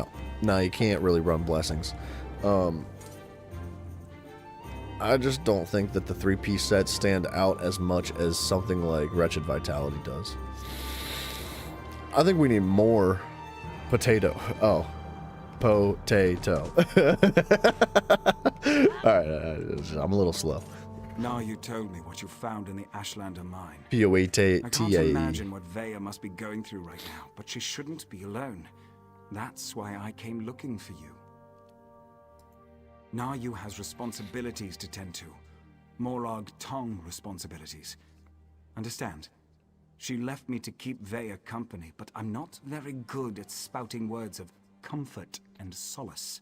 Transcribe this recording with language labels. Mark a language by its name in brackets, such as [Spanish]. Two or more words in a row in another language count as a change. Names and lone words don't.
[English] No, you can't really run blessings. I just don't think that the 3-piece sets stand out as much as something like Wretched Vitality does. I think we need more potato. Oh. Potato. Alright, I'm a little slow. Now you told me what you found in the Ashlander mine. P-O-A-T-A-E. I can't imagine what Vaya must be going through right now, but she shouldn't be alone. That's why I came looking for you. Naryu has responsibilities to tend to. Morag Tong responsibilities. Understand? She left me to keep Vaya company, but I'm not very good at spouting words of comfort and solace.